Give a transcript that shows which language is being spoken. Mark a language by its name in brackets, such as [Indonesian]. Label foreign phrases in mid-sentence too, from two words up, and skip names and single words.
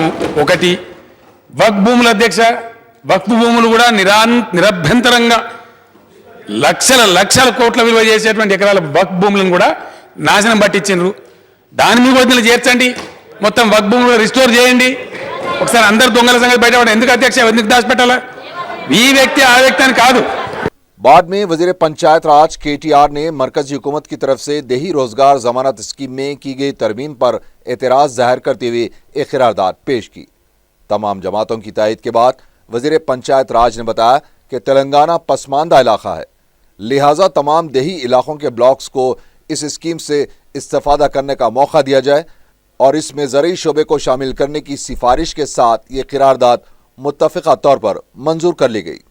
[Telugu] ఒకటి వక్ఫ్ భూముల అధ్యక్ష, వక్ఫ్ భూములు కూడా నిరభ్యంతరంగా లక్షల కోట్ల విలువ చేసేటువంటి ఎకరాల వక్ఫ్ భూములను కూడా నాశనం పట్టించిండ్రు. దాని మీద కూడా చేర్చండి. మొత్తం వక్ఫ్ భూములు రిస్టోర్ చేయండి. ఒకసారి అందరు దొంగల సంగతి బయటపడ. ఎందుకు అధ్యక్ష, ఎందుకు దాచిపెట్టాలా? ఈ వ్యక్తి ఆ వ్యక్తి అని కాదు. [Urdu] بعد میں وزیر پنچایت راج کے ٹی آر نے مرکزی حکومت کی طرف سے دیہی روزگار ضمانت اسکیم میں کی گئی ترمیم پر اعتراض ظاہر کرتے ہوئے ایک قرارداد پیش کی۔ تمام جماعتوں کی تائید کے بعد وزیر پنچایت راج نے بتایا کہ تلنگانہ پسماندہ علاقہ ہے، لہٰذا تمام دیہی علاقوں کے بلاکس کو اس اسکیم سے استفادہ کرنے کا موقع دیا جائے اور اس میں زرعی شعبے کو شامل کرنے کی سفارش کے ساتھ یہ قرارداد متفقہ طور پر منظور کر لی گئی۔